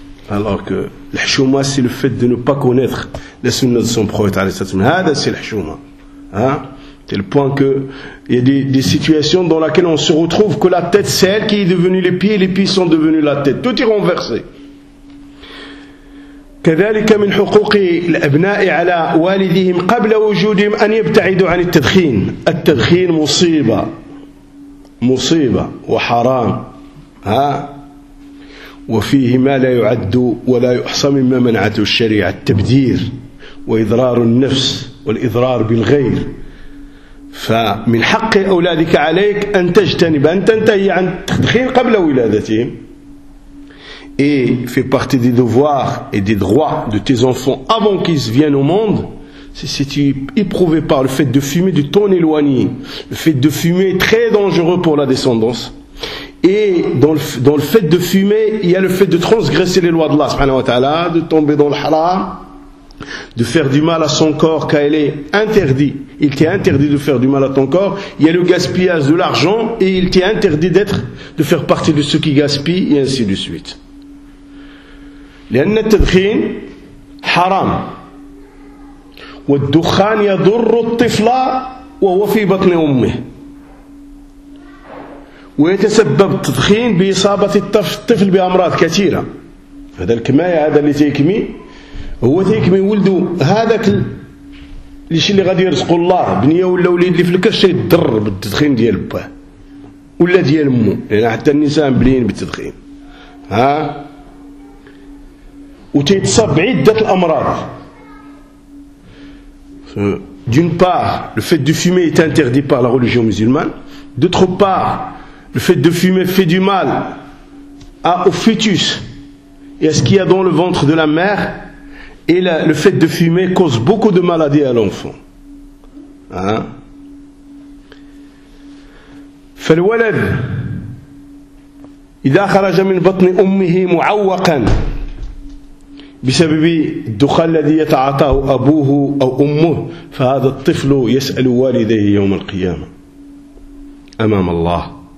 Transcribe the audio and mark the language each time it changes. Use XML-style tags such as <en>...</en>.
<fr>Alors que l'hchouma, c'est le fait de ne pas connaître la sunna de son prophète, alayhi salam. Hada, c'est l'hchouma. C'est le point que, il y a des situations dans lesquelles on se retrouve que la tête, c'est elle qui est devenue les pieds, et les pieds sont devenus la tête. Tout est renversé.</fr> <ar>كذلك من حقوق الأبناء على والديهم قبل وجودهم أن يبتعدوا عن التدخين. التدخين مصيبة، مصيبة وحرام، ها، وفيه ما لا يعد ولا يحصى مما منعته الشريعة: التبذير وإضرار النفس والإضرار بالغير. فمن حق أولادك عليك أن تجتنب، أن تنتهي عن التدخين قبل ولادتهم.</ar> <fr>Et fait partie des devoirs et des droits de tes enfants avant qu'ils viennent au monde, c'est si tu es éprouvé par le fait de fumer, de t'en éloigner. Le fait de fumer est très dangereux pour la descendance. Et dans le fait de fumer, il y a le fait de transgresser les lois d'Allah subhanahu wa ta'ala, de tomber dans le haram, de faire du mal à son corps car il est interdit. Il t'est interdit de faire du mal à ton corps. Il y a le gaspillage de l'argent et il t'est interdit de faire partie de ceux qui gaspillent et ainsi de suite.</fr> <ar>لأن التدخين حرام، والدخان يضر الطفل وهو في بطن أمه، ويتسبب التدخين بإصابة الطفل بأمراض كثيرة. هذا الكماية، هذا اللي تيكمي، هو تيكمي ولده، هذاك الشيء اللي غادي يرزق الله بنية ولا وليد اللي في الكرش يضر بالتدخين ديال باه ولا ديال امه، لأن حتى النساء مبليين بالتدخين، ها، وتيتصاب بعدة الأمراض.</ar> <fr>D'une part, le fait de fumer est interdit par la religion musulmane. D'autre part, le fait de fumer fait du mal au fœtus et à ce qu'il y a dans le ventre de la mère. Et le fait de fumer cause beaucoup de maladies à l'enfant. Hein?</fr> <ar>فالولد إذا خرج من بطن أمه معوقا بسبب الدخان الذي يتعاطاه أبوه أو أمه، فهذا الطفل يسأل والديه يوم القيامة أمام الله.</ar>